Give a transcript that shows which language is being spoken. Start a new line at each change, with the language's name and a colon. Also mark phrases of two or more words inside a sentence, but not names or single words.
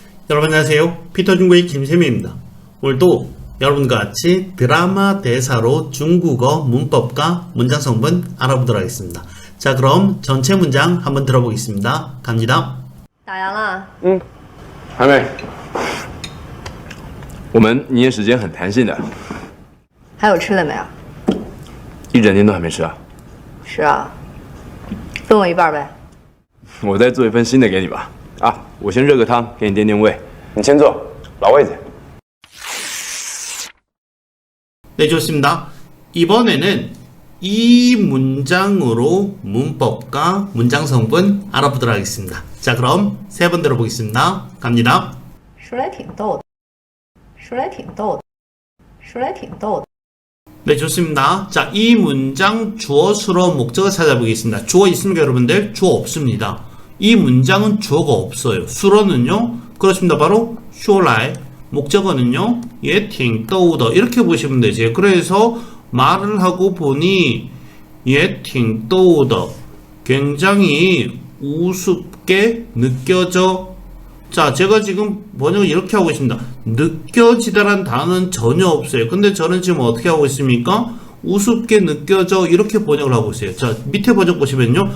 Korean: 여러분 안녕하세요. 피터중국의 김세미입니다. 오늘도 여러분과 같이 드라마 대사로 중국어 문법과 문장 성분 알아보도록 하겠습니다. 자, 그럼 전체 문장 한번 들어보겠습니다. 갑니다.
Chinese: 打烊了？还没。我们营业时间很弹性的，还有吃的没有？一整天都还没吃啊。是啊，分我一半呗。我再做一份新的给你吧。啊，我先热个汤，给你垫垫胃。你先坐，老位子。
Korean: 네, 좋습니다. 이번에는 이 문장으로 문법과 문장 성분 알아보도록 하겠습니다. 자, 그럼 세 번 들어보겠습니다. 갑니다.
Chinese: 说来挺逗的，说来挺逗的，说来挺逗的。
Korean: 네, 좋습니다. 자, 이 문장 주어, 수로, 목적어 찾아보겠습니다. 주어 있습니까, 여러분들? 주어 없습니다. 이 문장은 주어가 없어요. 수로는요, 그렇습니다. 바로
Chinese: 说来.
Korean: 목적어는요,
Chinese: 也挺逗的
Korean: 이렇게 보시면 되죠. 그래서 말을 하고 보니
Chinese: 也挺逗的
Korean: 굉장히 우습게 느껴져. 자, 제가 지금 번역을 이렇게 하고 있습니다. 느껴지다란 단어는 전혀 없어요. 근데 저는 지금 어떻게 하고 있습니까? 우습게 느껴져 이렇게 번역을 하고 있어요. 자, 밑에 번역 보시면요.